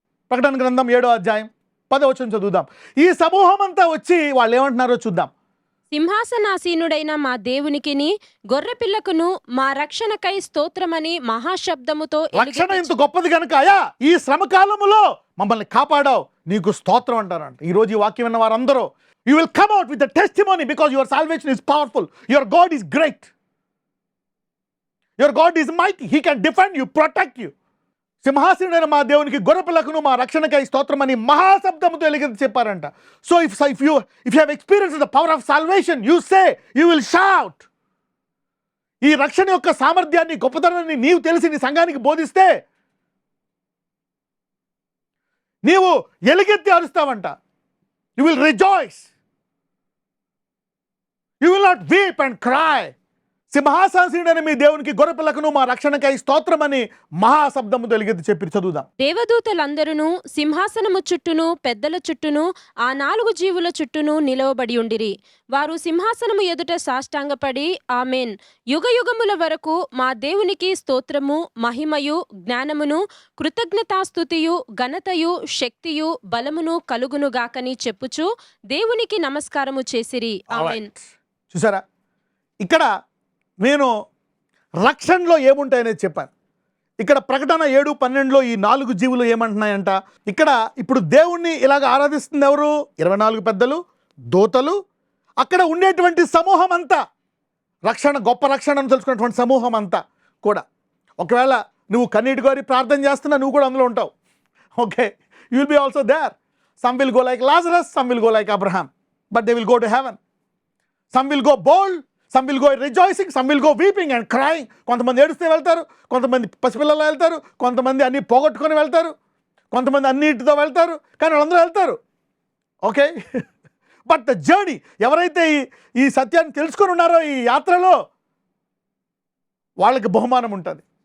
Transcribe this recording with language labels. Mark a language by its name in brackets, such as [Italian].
[Telugu] ప్రకటన గ్రంథం 7వ అధ్యాయం 10వ వచనం చదువుదాం. ఈ సమూహం అంతా వచ్చి వాళ్ళు ఏమంటున్నారో చూద్దాం. సింహాసనాసీనుడైన మా దేవునికిని గొర్రెపిల్లకును మా రక్షణకై స్తోత్రమని మహాశబ్దముతో రక్షణ ఇంత గొప్పది కనుక అయా ఈ శ్రమకాలములో మమ్మల్ని కాపాడావు, నీకు స్తోత్రం అంటారంట. ఈ రోజు ఈ వాక్యం విన్న వారందరూ [English] you will come out with the testimony because your salvation is powerful. Your God is great. Your God is mighty. He can defend you, protect you. [Telugu] సింహాసనుడైన మా దేవునికి గొర్రెపిల్లకును మా రక్షణకై స్తోత్రమని మహాశబ్దముతో ఎలుగెత్తి చెప్పారంట. [English] So if you have experienced the power of salvation, you say, you will shout. [Telugu] ఈ రక్షణ యొక్క సామర్థ్యాన్ని, గొప్పతనాన్ని నీవు తెలిసి నీ సంఘానికి బోధిస్తే నీవు ఎలుగెత్తి అరుస్తావంట. [English] You will rejoice. You will not weep and cry. [Telugu] సింహాసనుడైన మీ దేవునికి గొర్రెపిల్లకును మా రక్షణకై స్తోత్రమని మహాశబ్దముతో ఎలుగెత్తి చెప్పి చదువుదాం. దేవదూతలందరూ సింహాసనము చుట్టూను పెద్దల చుట్టూను ఆ 4 జీవుల చుట్టూను నిలవబడి ఉండిరి. వారు సింహాసనము ఎదుట సాష్టాంగపడి ఆమేన్, యుగయుగముల వరకు మా దేవునికి స్తోత్రము, మహిమయు, జ్ఞానమును, కృతజ్ఞతాస్తుతియు, ఘనతయు, శక్తియు, బలమును కలుగునుగాకని చెప్పుచు దేవునికి నమస్కారము చేసిరి. ఆమేన్. చూసారా, ఇక్కడ నేను రక్షణలో ఏముంటాయనేది చెప్పాను. ఇక్కడ ప్రకటన 7:12లో ఈ 4 జీవులు ఏమంటున్నాయంట. ఇక్కడ ఇప్పుడు దేవుణ్ణి ఇలాగ ఆరాధిస్తుంది ఎవరు? 24 పెద్దలు, దూతలు, అక్కడ ఉండేటువంటి సమూహం అంతా, రక్షణ, గొప్ప రక్షణను తెలుసుకున్నటువంటి సమూహం అంతా కూడా. ఒకవేళ నువ్వు కన్నీటి కోరి ప్రార్థన చేస్తున్నా నువ్వు కూడా అందులో ఉంటావు. [English] Okay, you will be also there. Some will go like Lazarus, some will go like Abraham, but they will go to heaven. Some will go bold, some will go rejoicing, some will go weeping and crying. [Telugu] కొంతమంది ఏడుస్తూ వెళ్తారు, కొంతమంది పసిపిల్లలు వెళ్తారు, కొంతమంది అన్ని పోగొట్టుకొని వెళ్తారు, కొంతమంది అన్నిటితో వెళ్తారు, కానీ వాళ్ళందరూ వెళ్తారు. [English] okay, but the journey, [Telugu] ఎవరైతే ఈ సత్యాన్ని తెలుసుకొని ఉన్నారో ఈ యాత్రలో, వాళ్ళకి బహుమానం ఉంటుంది.